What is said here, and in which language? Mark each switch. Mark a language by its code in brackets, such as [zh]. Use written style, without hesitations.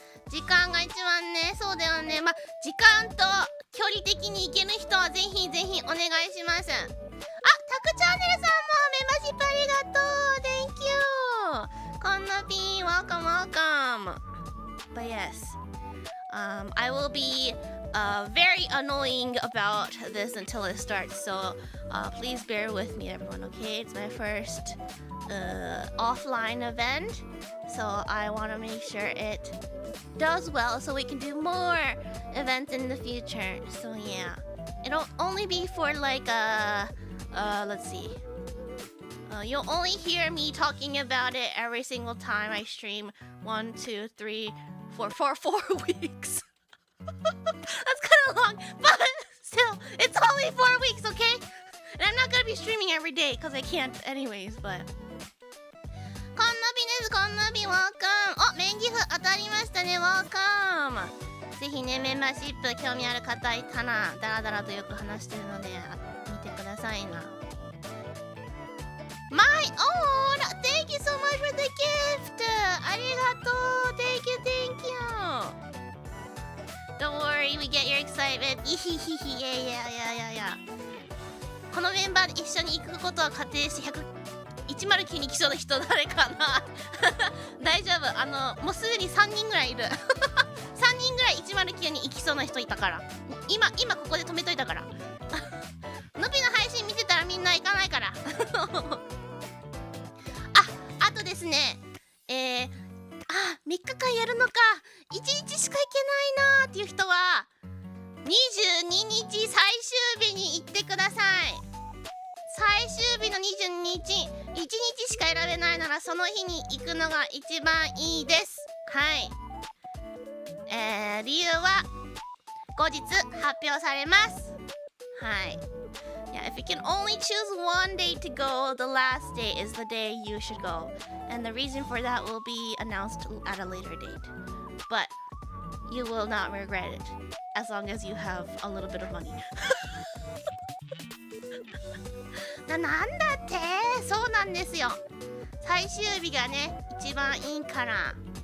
[ja] 時間が一番ね、そうだよね。時間と距離的に行ける人はぜひぜひお願いします。タクチャンネルさんもメンバーシップありがとう。 [en] Thank you。こんなぴー、welcome. But yes, I will be very annoying about this until it starts. So please bear with me, everyone. Okay, it's my first offline event, so I want to make sure it does well, so we can do more events in the future. So yeah, it'll only be for like let's see. You'll only hear me talking about it every single time I stream 1, 2, 3, 4 weeks. That's kind of long, but still, it's only 4 weeks, okay? And I'm not gonna be streaming every day because I can't anyways, but... [ja] こんなびです、こんなび、welcome! メンギフ当たりましたね、welcome! ぜひね、メンバーシップ興味ある方いたら、ダラダラとよく話してるので、見てくださいな。 [en] My own! Thank you so much for the gift! [ja] ありがとう! [en] Thank you! Don't worry, we get your excitement. [ja] いひひひ、いや。このメンバーで一緒に行くことは仮定して109に来そうな人誰かな大丈夫。もうすでに3人ぐらいいる3人ぐらい109に行きそうな人いたから。今ここで止めといたからのびの配信見てたらみんな行かないからあとですね、3日間やるのか、1日しか行けないなーっていう人は22日最終日に行ってください。最終日の22日、1日しか選べないならその日に行くのが一番いいです。はい。理由は後日発表されます。はい。 [en] Yeah, if you can only choose one day to go, the last day is the day you should go. And the reason for that will be announced at a later date. But you will not regret it, as long as you have a little bit of money. [ja] なんだって、そうなんですよ。最終日がね、一番いいから。